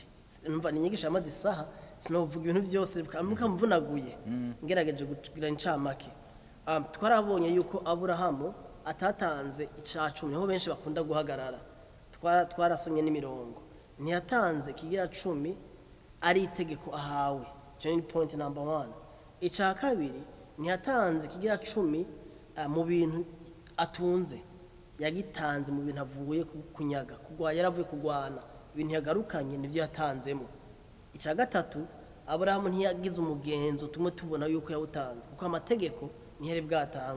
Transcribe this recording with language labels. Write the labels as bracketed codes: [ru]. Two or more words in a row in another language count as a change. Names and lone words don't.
[rn] Numva ni nyigisho amaze isaha sinovuga ibintu byose mukamvunaguye ngerageje kugira incamake. Twarabonye yuko Aburahamu atatanze icya-10 aho benshi bakunda guhagarara. Twarasomye n'imirongo. Ntiyatanze kigira 10 ari itegeko ahawe. [en] Join point number 1. [rn] Ica kabiri ntiyatanze kigira 10 mu bintu atunze. Yagitanze mu bintu avuye kunyaga kugwa yaravuye kugwana ibintu yagarukanye nivyo yatanzemo. Ica gatatu Aburahamu ntiyagize umugenzo tumwe tubona yuko yawutanze kuko amategeko ntihere bwatangwa.